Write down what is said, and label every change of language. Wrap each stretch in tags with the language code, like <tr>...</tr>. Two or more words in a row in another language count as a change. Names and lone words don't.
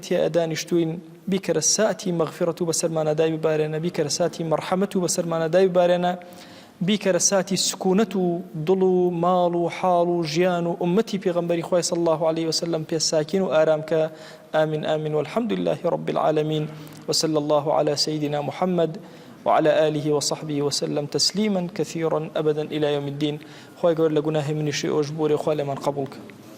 <ckb>تیا ئەدانیشتوین بیکەرە ساتی مەغفرەت و بەسەرمانەدای ببارێنە بیکەرە ساتی مەرحەمەت و بەسەرمانەدای ببارێنە بیکەرە ساتی سکوونەت و دڵ و ماڵ و حاڵ و ژیان و ئومەتی پێغەمبەری خوای</ckb> <ar>صلی الله عليه وسلم</ar> <ckb>پێ ساکین و ئارام کە</ckb> <ar>آمين آمين والحمد لله رب العالمين وصلى الله على سيدنا محمد وعلى آله وصحبه وسلم تسليما كثيرا أبدا إلى يوم الدين</ar> <ckb>خوای گەور لە گوناهی منیشی ئەوش بۆرێ خوا لێمان قبول کە</ckb>